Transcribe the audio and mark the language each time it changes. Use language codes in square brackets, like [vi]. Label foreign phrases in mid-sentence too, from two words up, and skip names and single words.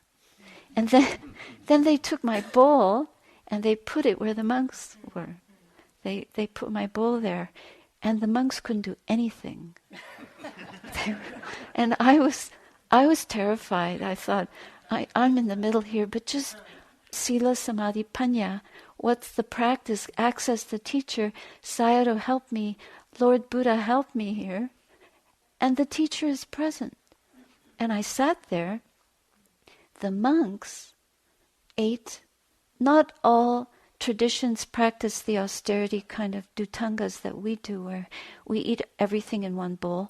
[en] And then they took my bowl and they put it where the monks were. They put my bowl there, and the monks couldn't do anything. And I was terrified. I thought, I'm in the middle here, but just [pi] sila, samadhi, panya. [en] What's the practice? Access the teacher. Sayadaw, help me. Lord Buddha, help me here. And the teacher is present. And I sat there. The monks ate. Not all traditions practice the austerity kind of dhutangas that we do, where we eat everything in one bowl.